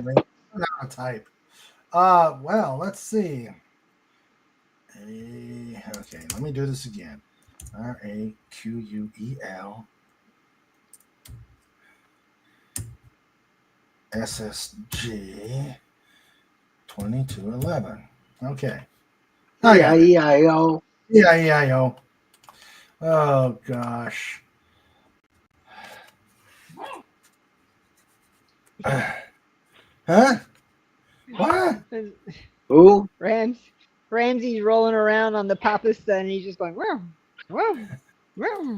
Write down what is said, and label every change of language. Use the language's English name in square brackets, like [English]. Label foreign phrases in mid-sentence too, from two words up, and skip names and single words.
[English] on, man. I'm not on type. Well, let's see. Okay, let me do this again. RAQUEL SSG 2211. Okay. E-I-E-I-O. E-I-E-I-O. Oh, gosh. Huh? What? Who? Ramsey's rolling around on the papista and he's just going, wow, wow, wow.